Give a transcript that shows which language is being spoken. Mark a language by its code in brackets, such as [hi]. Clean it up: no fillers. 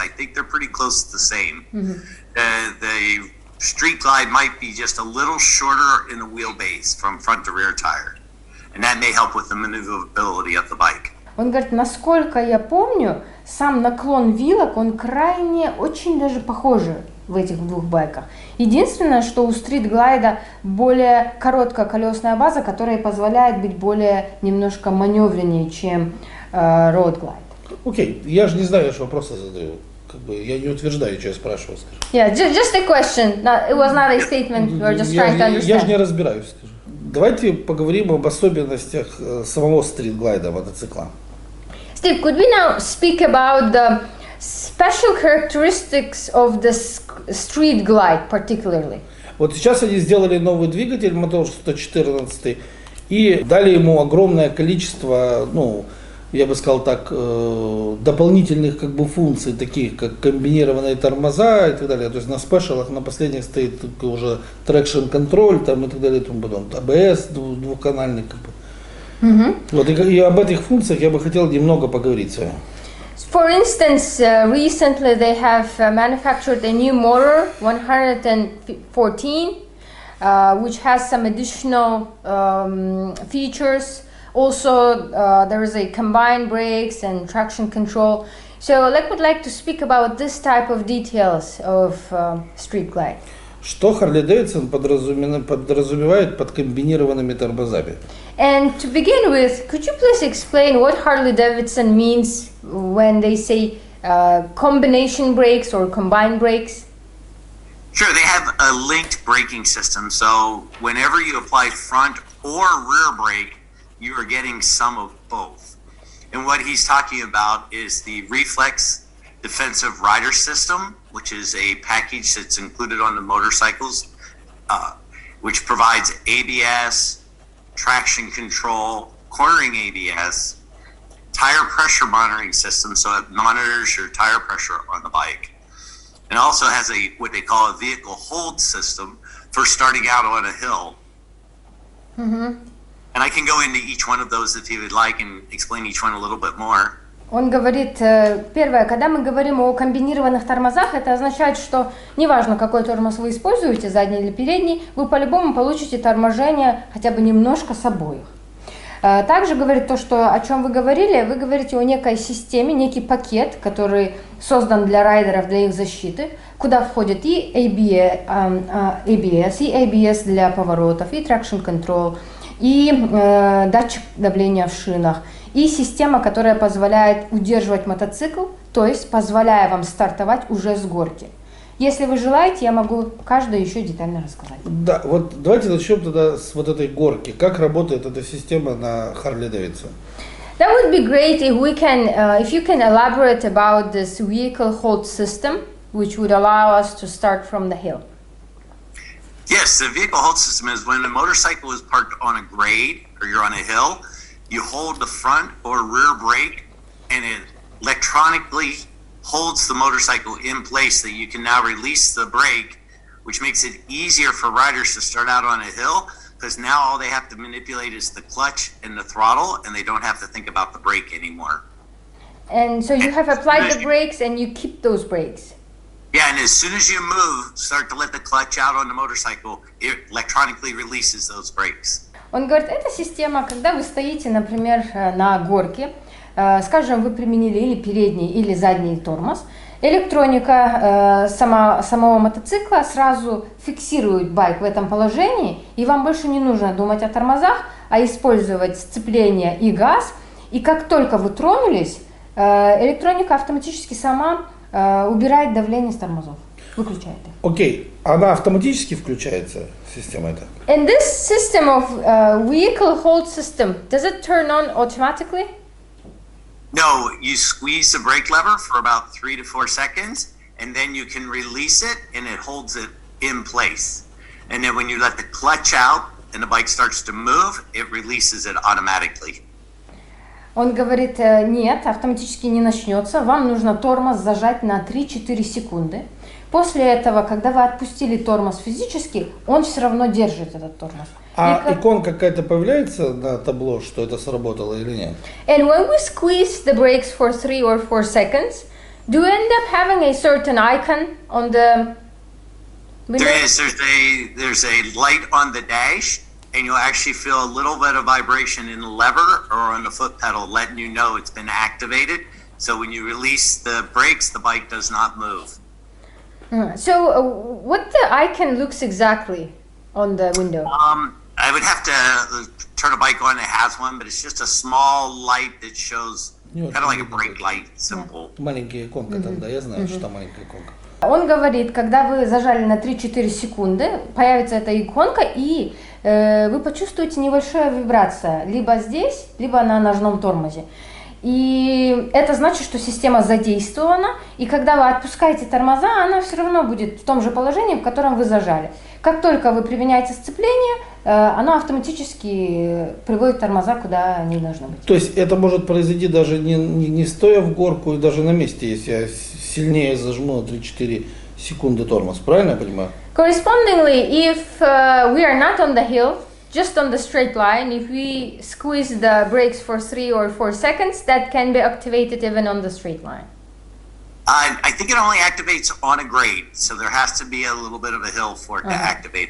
[en] I think they're pretty close the same. The street glide might be just a little shorter in the wheelbase from front to rear tire. And that may help with the maneuverability of the bike. [ru] Он говорит, насколько я помню, сам наклон вилок, он крайне, очень даже похожи в этих двух байках. Единственное, что у стрит-глайда более короткая колесная база, которая позволяет быть более немножко маневреннее, чем роуд-глайд. Окей, я же не знаю, я же вопросы задаю. Как бы я не утверждаю, что я спрашиваю, скажу. [en] Yeah, just a question. It was not a statement. We were just trying to understand. [ru] Я же не разбираюсь, скажу. Давайте поговорим об особенностях самого стрит-глайда мотоцикла. [en] Steve, could we now speak about the special characteristics of the street glide particularly? [ru] Вот сейчас они сделали новый двигатель, мотор 114, и дали ему огромное количество, ну, я бы сказал так, дополнительных как бы функций, таких как комбинированные тормоза и так далее. То есть на спешалах, на последних стоит уже traction control там, и так далее, и тому подобное. АБС двухканальный. Как бы. Вот, и об этих функциях я бы хотел немного поговорить с вами. [en] For instance, recently they have manufactured a new motor, 114, which has some additional features. Also, there is a combined brakes and traction control. So, Oleg would like to speak about this type of details of street glide. [ru] Что Harley-Davidson подразумевает под комбинированными тормозами? [en] And to begin with, could you please explain what Harley-Davidson means when they say combination brakes or combined brakes? Sure, they have a linked braking system. So, whenever you apply front or rear brake, you are getting some of both. And what he's talking about is the Reflex Defensive Rider System, which is a package that's included on the motorcycles, which provides ABS, traction control, cornering ABS, tire pressure monitoring system, so it monitors your tire pressure on the bike. And also has what they call a vehicle hold system for starting out on a hill. And I can go into each one of those if you would like and explain each one a little bit more. [ru] Он говорит, первое, когда мы говорим о комбинированных тормозах, это означает, что неважно, какой тормоз вы используете, задний или передний, вы по-любому получите торможение хотя бы немножко с обоих. Также говорит то, что о чем вы говорите о некой системе, некий пакет, который создан для райдеров, для их защиты, куда входит и ABS, и ABS для поворотов, и traction control, и датчик давления в шинах, и система, которая позволяет удерживать мотоцикл, то есть позволяя вам стартовать уже с горки. Если вы желаете, я могу каждую еще детально рассказать. Да, вот давайте начнем тогда с вот этой горки. Как работает эта система на Harley-Davidson? [en] That would be great if you can elaborate about this vehicle hold system, which would allow us to start from the hill. Yes, the vehicle hold system is when a motorcycle is parked on a grade or you're on a hill, you hold the front or rear brake and it electronically holds the motorcycle in place that you can now release the brake, which makes it easier for riders to start out on a hill because now all they have to manipulate is the clutch and the throttle and they don't have to think about the brake anymore. And so you have applied the brakes and you keep those brakes. Yeah, and as soon as you move, start to let the clutch out on the motorcycle, it electronically releases those brakes. [ru] Он говорит, эта система, когда вы стоите, например, на горке, скажем, вы применили или передний, или задний тормоз, электроника самого мотоцикла сразу фиксирует байк в этом положении, и вам больше не нужно думать о тормозах, а использовать сцепление и газ. И как только вы тронулись, электроника автоматически сама убирает давление с тормозов, выключает их. Окей, она автоматически включается, система эта? [en] And this system of vehicle hold system, does it turn on automatically? No, you squeeze the brake lever for about 3 to 4 seconds, and then you can release it, and it holds it in place. And then when you let the clutch out and the bike starts to move, it releases it automatically. [ru] Он говорит, нет, автоматически не начнется, вам нужно тормоз зажать на 3-4 секунды. После этого, когда вы отпустили тормоз физически, он все равно держит этот тормоз. А иконка какая-то появляется на табло, что это сработало или нет? [en] And when we squeeze the brakes for 3 or 4 seconds, do you end up having a certain icon on the window? There's a light on the dash, and you'll actually feel a little bit of vibration in the lever or on the foot pedal, letting you know it's been activated. So when you release the brakes, the bike does not move. So what the icon looks exactly on the window? I would have to turn a bike on that has one, but it's just a small light that shows kind of like a brake light symbol. [ru] Маленькая иконка там, да, я знаю, что там маленькая иконка. Он говорит, когда вы зажали на 3-4 секунды, появится эта иконка, и вы почувствуете небольшая вибрация либо здесь, либо на ножном тормозе. И это значит, что система задействована, и когда вы отпускаете тормоза, она все равно будет в том же положении, в котором вы зажали. Как только вы применяете сцепление, оно автоматически приводит тормоза, куда они должны быть. То есть это может произойти даже не стоя в горку и даже на месте, если я сильнее зажму на 3-4 секунды тормоз, правильно я понимаю? [en] Correspondingly, if we are not on the hill, just on the straight line, if we squeeze the brakes for 3 or 4 seconds, that can be activated even on the straight line. I think it only activates on a grade, so there has to be a little bit of a hill for it to activate.